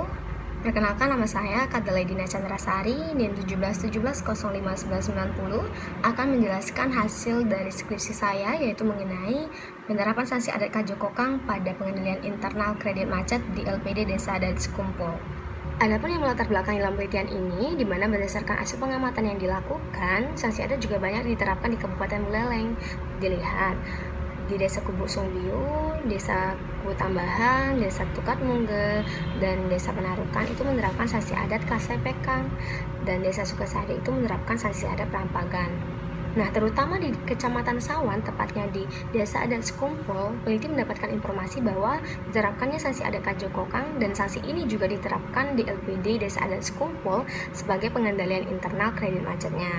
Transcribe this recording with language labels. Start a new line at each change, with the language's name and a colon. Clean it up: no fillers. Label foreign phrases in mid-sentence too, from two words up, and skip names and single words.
Indonesian: Perkenalkan, nama saya Kadalaidina Chandrasari, NIM 1717051990, akan menjelaskan hasil dari skripsi saya, yaitu mengenai penerapan sanksi adat Kajokokang pada pengendalian internal kredit macet di LPD Desa Adat Sekumpul. Adapun yang melatar belakang dalam penelitian ini, di mana berdasarkan hasil pengamatan yang dilakukan, sanksi adat juga banyak diterapkan di Kabupaten Buleleng. Dilihat di Desa Kubu Sungbiu, Desa Kubu Tambahan, Desa Tukat Mungge, dan Desa Penarukan itu menerapkan sanksi adat Kasepekang, dan Desa Sukasari itu menerapkan sanksi adat Perampagan. Nah, terutama di Kecamatan Sawan, tepatnya di Desa Adat Sekumpul, peneliti mendapatkan informasi bahwa diterapkannya sanksi adat Kajokokang, dan sanksi ini juga diterapkan di LPD Desa Adat Sekumpul sebagai pengendalian internal kredit macetnya.